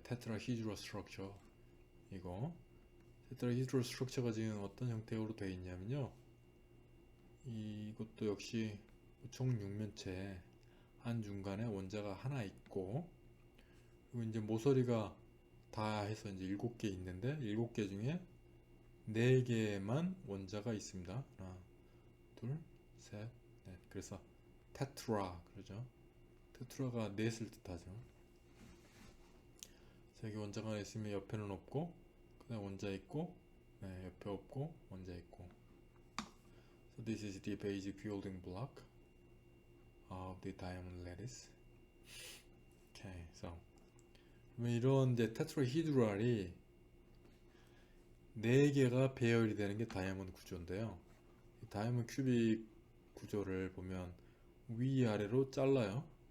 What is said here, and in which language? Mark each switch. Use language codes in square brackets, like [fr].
[ko] 테트라히드로 스트럭처. 이거 테트라히드로 스트럭처가 지금 어떤 형태로 되어 있냐면요, 이것도 역시 총육면체 한중간에 원자가 하나 있고, 그리고 이제 모서리가 다 해서 이제 7개 있는데 7개 중에 4개만 원자가 있습니다. 하나, 둘, 셋, 넷. 그래서 테트라 그러죠. 테트라가 넷을 뜻하죠. 여기 원자가 하나 있으면 옆에는 없고, 그 다음에 원자 있고, 네, 옆에 없고, 원자 있고. [en] So this is the basic building block of the diamond lattice. Okay, so [ko] 이런 이제 테트라히드랄이 4개가 배열이 되는 게 다이아몬드 구조인데요. 이 다이아몬드 큐빅 구조를 보면 위아래로 잘라요.